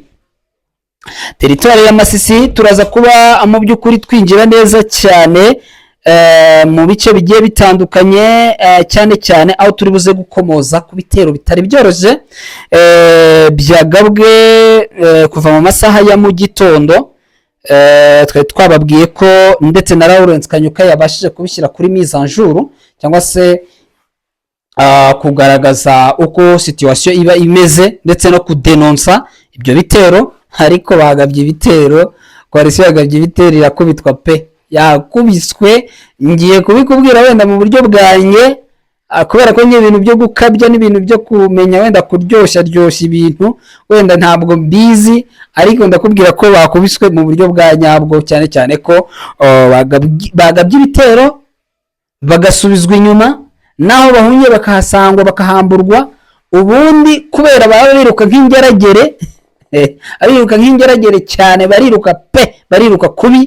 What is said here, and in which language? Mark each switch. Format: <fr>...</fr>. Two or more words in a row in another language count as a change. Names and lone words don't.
<rw>Teritwari ya Masisi turaza kuba mu by'ukuri twinjira neza cyane mu bice bigiye bitandukanye, cyane cyane aho turi buze gukomoza ku bitero bitari byoroshye byagabwe kuva mu masaha ya mu gitondo. Twari twababwiye ko ndetse na Lawrence Kanyuka yabashije kubishyira kuri</rw> <fr>mise en jour</fr> <rw>cyangwa se kugaragaza uko situation iba imeze ndetse no kudenonsa ibyo bitero, ariko bagabye ibitero, coalition yagabye ibitero irakubitwa pe, yakubiswe. Ngiye kubikubwira wenda mu buryo bwanjye, kubera ko nye ibintu byo gukabya n'ibintu byo kumenya wenda kuryoshya ibintu wenda ntabwo mbizi, ariko ndakubwira ko bakubiswe mu buryo bwa nyabwo, cyane cyane ko bagabye ibitero bagasubizwa inyuma, naho bahunye bakahasangwa bakahamburwa, ubundi kubera baba biruka nk'ingeragere abiruka nk'ingeragere cyane, bariruka pe, bariruka kubi.</rw>